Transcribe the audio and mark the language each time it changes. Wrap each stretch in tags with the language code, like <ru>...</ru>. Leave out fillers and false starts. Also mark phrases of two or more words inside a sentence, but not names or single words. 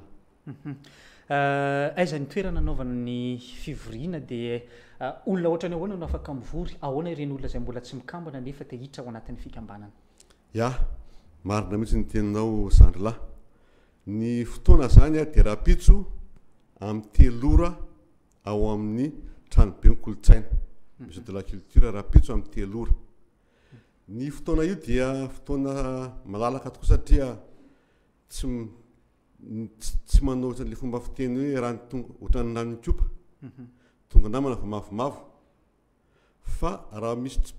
<mg>Aiza ny toerana anaovana ny fivoriana dia olona ohatrany ahoana no afaka mivory ahoana ireny olona izay mbola tsy mikambana nefa te hiditra ao anatin'ny fikambanana. Ya, marina mihitsy ny teninao zandrilahy. Ny fotoana zany dia rapitso amin'ny telora ao amin'ny tranobe ny kolotsaina</mg> <fr>musée de la culture</fr> <mg>rapitso amin'ny telora. Ny fotoana io dia fotoana malalaka tokoa satria tsy manao le fomba fiteny hoe rano tonga ohatran'ny ranon'nikopa tonga namana fa mavomavo fa raha misy</mg>